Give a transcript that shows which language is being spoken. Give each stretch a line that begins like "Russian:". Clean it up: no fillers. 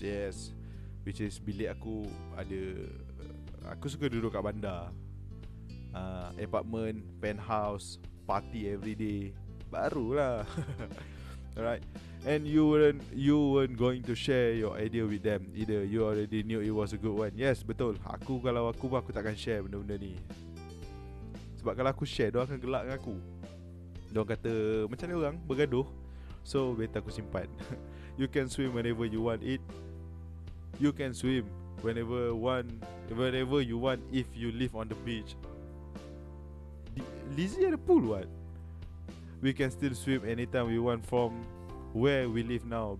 Malay: Yes, which is bilik aku ada. Aku suka duduk kat bandar, apartment, penthouse,
English: party every day.
Malay: Barulah. Alright.
English: And you weren't going to share your idea with them either. You already knew it was a good one.
Malay: Yes, betul. Kalau aku takkan share benda-benda ni. Sebab kalau aku share, diorang akan gelak dengan aku. Diorang kata macam ni orang bergaduh. So better aku simpan.
English: You can swim whenever you want it. You can swim whenever you want if you live on the beach. Lizzie
Malay: ada
English: pool what? We can still swim anytime we want from where we live now.